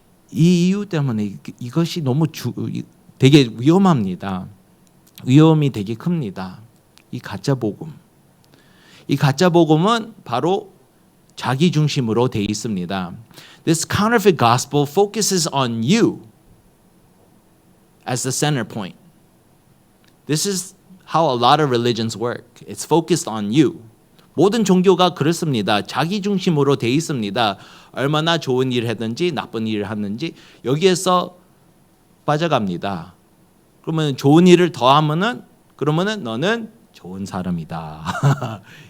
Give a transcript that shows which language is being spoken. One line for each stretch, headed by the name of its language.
Korean: 이 이유 때문에 이것이 너무 되게 위험합니다. 위험이 되게 큽니다. 이 가짜 복음. 이 가짜 복음은 바로 자기 중심으로 돼 있습니다.
English: This counterfeit gospel focuses on you as the center point. This is how a lot of religions work. It's focused on you.
Korean: 모든 종교가 그렇습니다. 자기 중심으로 돼 있습니다. 얼마나 좋은 일을 했는지 나쁜 일을 했는지 여기에서 빠져갑니다. 그러면 좋은 일을 더 하면은 그러면은 너는 좋은 사람이다.